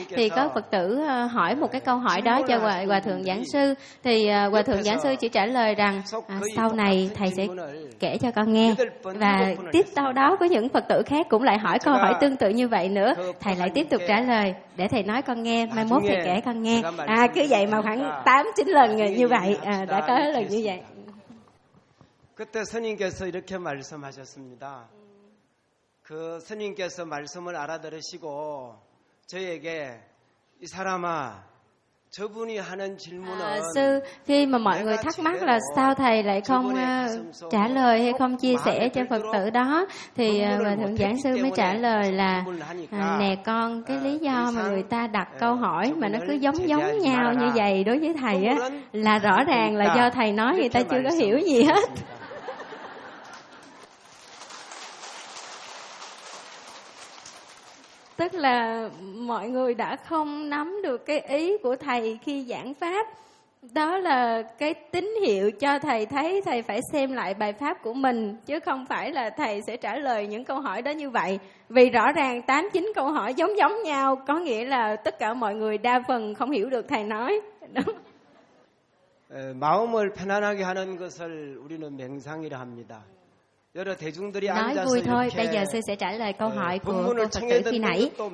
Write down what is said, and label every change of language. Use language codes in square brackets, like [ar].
[vi] Thì có Phật tử hỏi một cái câu hỏi đó cho Hòa Thượng Giảng Sư, thì Hòa Thượng Giảng Sư chỉ trả lời rằng sau này thầy sẽ kể cho con nghe. Và tiếp sau đó có những Phật tử khác cũng lại hỏi câu hỏi tương tự như vậy nữa, thầy lại tiếp tục trả lời để thầy nói con nghe, mai mốt thầy kể con nghe. Cứ vậy mà khoảng 8-9 lần như vậy đã có lần như vậy. [ko] 그때 스님께서 이렇게 말씀하셨습니다. 그 스님께서 말씀을 알아들으시고 저에게 이 사람아 저분이 하는 질문은 [vi] sư, khi mà mọi người thắc mắc là sao thầy lại không trả lời hay không chia sẻ cho Phật tử đó, thì Hòa Thượng Giảng Sư mới trả lời là nè con, cái lý do mà người ta đặt câu hỏi mà nó cứ giống giống nhau như vậy đối với thầy á, là rõ ràng là do thầy nói người ta chưa có hiểu gì hết. Tức là mọi người đã không nắm được cái ý của thầy khi giảng pháp, Đó là cái tín hiệu cho thầy thấy thầy phải xem lại bài pháp của mình, chứ không phải là thầy sẽ trả lời những câu hỏi đó như vậy. Vì rõ ràng 8-9 câu hỏi giống giống nhau, có nghĩa là tất cả mọi người đa phần không hiểu được thầy nói. Đúng. [ko] 마음을 편안하게 하는 것을 우리는 명상이라 합니다. 여러 대중들이 앉아서 이렇게 본문을 [vi] thôi, bây giờ sư sẽ trả lời câu hỏi của Phật tử khi nãy.